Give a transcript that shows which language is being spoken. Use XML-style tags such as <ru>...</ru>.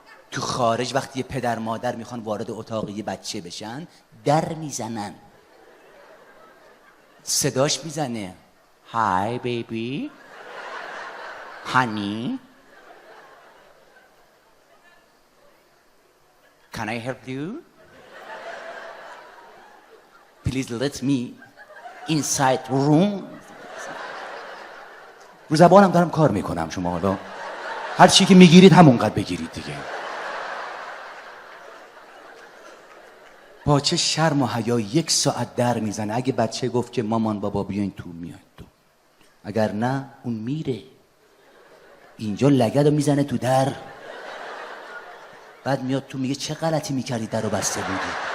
<fa>تو خارج وقتی یه پدر مادر میخوان وارد اتاق یه بچه بشن، در میزنن، صداش میزنه های بیبی، هانی،</fa> <en>can I help you? Please let me inside room.</en> <fa>رو زبانم دارم کار میکنم، شما حالا هر چی که میگیرید همونقدر بگیرید دیگه. با چه شرم و حیا 1 ساعت در میزنه. اگه بچه گفت که مامان بابا بیاین تو، میاد تو، اگر نه اون میره اینجا لگد رو میزنه تو در، بعد میاد تو میگه چه غلطی میکردی در رو بسته بودی.</fa>